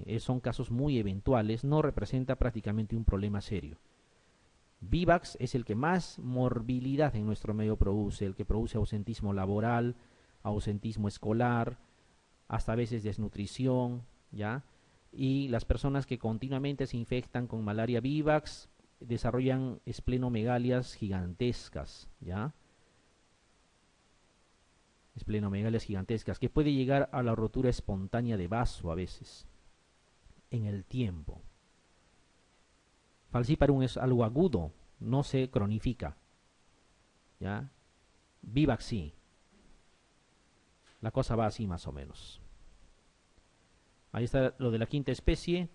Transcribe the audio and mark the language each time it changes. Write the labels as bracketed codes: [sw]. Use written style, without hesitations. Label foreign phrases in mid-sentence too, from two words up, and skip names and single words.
[es] Son casos muy eventuales, no representa prácticamente un problema serio. Vivax es el que más morbilidad en nuestro medio produce, el que produce ausentismo laboral, ausentismo escolar, hasta a veces desnutrición, ¿ya? Y las personas que continuamente se infectan con malaria vivax desarrollan esplenomegalias gigantescas, ¿ya? Esplenomegalias gigantescas, que puede llegar a la rotura espontánea de vaso a veces, en el tiempo. Falciparum es algo agudo, no se cronifica, ¿ya? Vivax sí. La cosa va así más o menos. Ahí está lo de la quinta especie.